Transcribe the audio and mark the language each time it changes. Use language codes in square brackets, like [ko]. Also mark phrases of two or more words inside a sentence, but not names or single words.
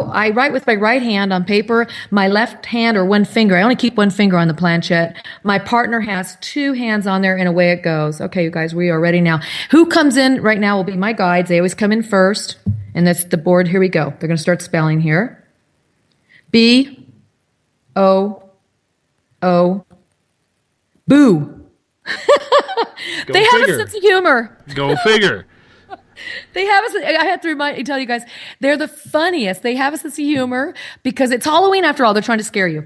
[en] I write with my right hand on paper, my left hand or one finger. I only keep one finger on the planchette. My partner has two hands on there and away it goes. Okay, you guys, we are ready now. Who comes in right now will be my guides. They always come in first. And that's the board. Here we go. They're going to start spelling here. B-O-O. Boo. They have a sense of humor. Go figure. They have I have to tell you guys, they're the funniest. They have a sense of humor because it's Halloween after all. They're trying to scare you.